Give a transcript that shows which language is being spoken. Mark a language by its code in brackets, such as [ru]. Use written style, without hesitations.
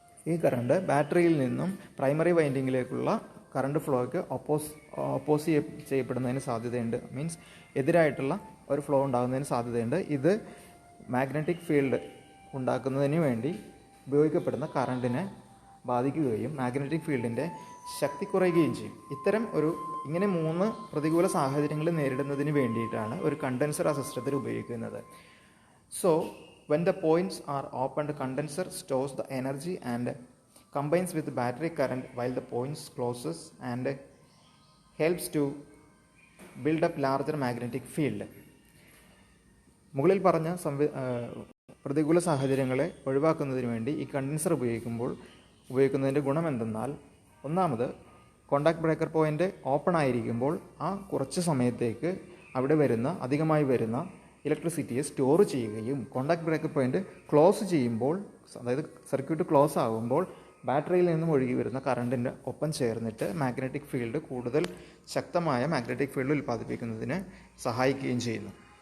[ml] ഈ കറണ്ട് ബാറ്ററിയിൽ നിന്നും പ്രൈമറി വൈൻഡിങ്ങിലേക്കുള്ള കറണ്ട് ഫ്ലോയ്ക്ക് ഓപ്പോസ് ചെയ്യപ്പെടുന്നതിന് സാധ്യതയുണ്ട്. മീൻസ് എതിരായിട്ടുള്ള ഒരു ഫ്ലോ ഉണ്ടാകുന്നതിന് സാധ്യതയുണ്ട്. ഇത് മാഗ്നറ്റിക് ഫീൽഡ് ഉണ്ടാക്കുന്നതിന് വേണ്ടി ഉപയോഗിക്കപ്പെടുന്ന കറണ്ടിനെ ബാധിക്കുകയും മാഗ്നറ്റിക് ഫീൽഡിൻ്റെ ശക്തി കുറയുകയും ചെയ്യും. ഇങ്ങനെ 3 പ്രതികൂല സാഹചര്യങ്ങൾ നേരിടുന്നതിന് വേണ്ടിയിട്ടാണ് ഒരു കണ്ടൻസർ ആ സിസ്റ്റത്തിൽ ഉപയോഗിക്കുന്നത്. [en] So when the points are opened, condenser stores the energy and combines with battery current while the points closes and helps to build up larger magnetic field. [ml] മുകളിൽ പറഞ്ഞ പ്രതികൂല സാഹചര്യങ്ങളെ ഒഴിവാക്കുന്നതിന് വേണ്ടി ഈ കണ്ടൻസർ ഉപയോഗിക്കുന്നതിൻ്റെ ഗുണം എന്തെന്നാൽ, ഒന്നാമത് കോണ്ടാക്ട് ബ്രേക്കർ പോയിൻ്റ് ഓപ്പൺ ആയിരിക്കുമ്പോൾ ആ കുറച്ച് സമയത്തേക്ക് അവിടെ അധികമായി വരുന്ന ഇലക്ട്രിസിറ്റിയെ സ്റ്റോർ ചെയ്യുകയും കോണ്ടാക്ട് ബ്രേക്കർ പോയിൻ്റ് ക്ലോസ് ചെയ്യുമ്പോൾ, അതായത് സർക്യൂട്ട് ക്ലോസ് ആകുമ്പോൾ ബാറ്ററിയിൽ നിന്നും ഒഴുകി വരുന്ന കറണ്ടിൻ്റെ ഒപ്പം ചേർന്നിട്ട് മാഗ്നറ്റിക് ഫീൽഡ് കൂടുതൽ ശക്തമായ മാഗ്നറ്റിക് ഫീൽഡ് ഉൽപ്പാദിപ്പിക്കുന്നതിന് സഹായിക്കുകയും ചെയ്യുന്നു.